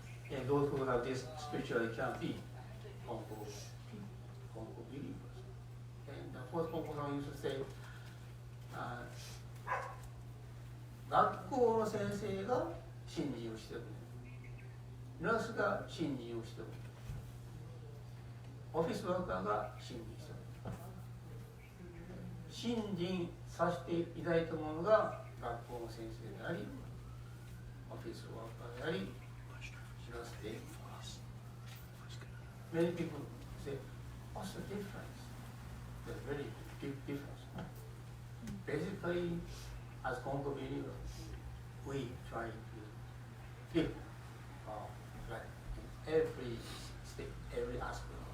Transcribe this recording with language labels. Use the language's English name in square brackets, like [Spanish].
[English] And those who have this spirituality can be Konko believers. And the first Konko used to say, [Japanese] 学校の先生が信心をしておく。ナースが信心をしておく。オフィスワーカーが信心しておく。信心させていただいたものが学校の先生であり、オフィスワーカーであり、知らせています。 [English] Many people say, what's the difference? There's very big difference. Basically, as Konko believers, we try to live right in every step, every aspect.